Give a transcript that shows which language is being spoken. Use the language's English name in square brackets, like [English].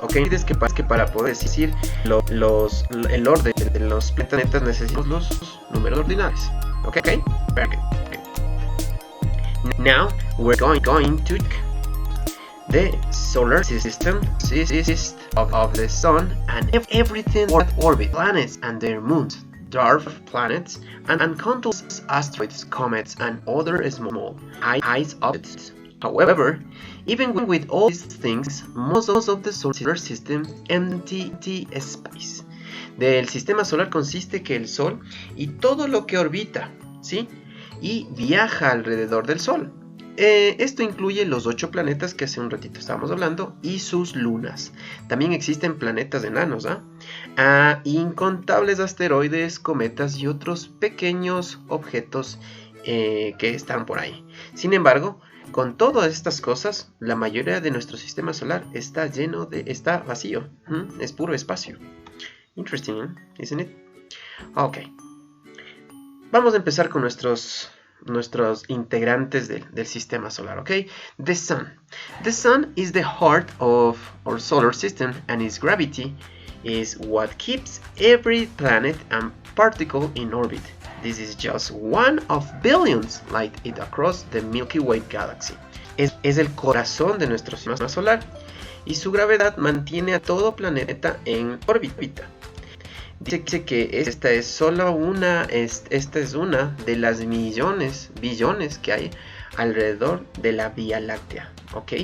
[Spanish] Okay, es que para poder decir el orden de los planetas necesitamos los números ordinales. [English] Okay, very good. Now we're going to check the solar system of the sun and everything in orbit, planets and their moons, dwarf planets, and countless asteroids, comets, and other small ice objects. However, even with all these things, most of the solar system empty space. [Spanish] Del sistema solar consiste que el Sol y todo lo que orbita, ¿sí?, y viaja alrededor del Sol. Esto incluye los 8 planetas que hace un ratito estábamos hablando y sus lunas. También existen planetas enanos, incontables asteroides, cometas y otros pequeños objetos que están por ahí. Sin embargo, con todas estas cosas, la mayoría de nuestro sistema solar está vacío. Es puro espacio. [English] Interesting, isn't it? Okay. [Spanish] Vamos a empezar con nuestros integrantes del sistema solar, okay? [English] The sun. The sun is the heart of our solar system, and its gravity is what keeps every planet and particle in orbit. This is just one of billions light it across the Milky Way galaxy. [Spanish] Es el corazón de nuestro sistema solar, y su gravedad mantiene a todo planeta en órbita. Dice que esta es una de las billones que hay alrededor de la Vía Láctea, ¿ok?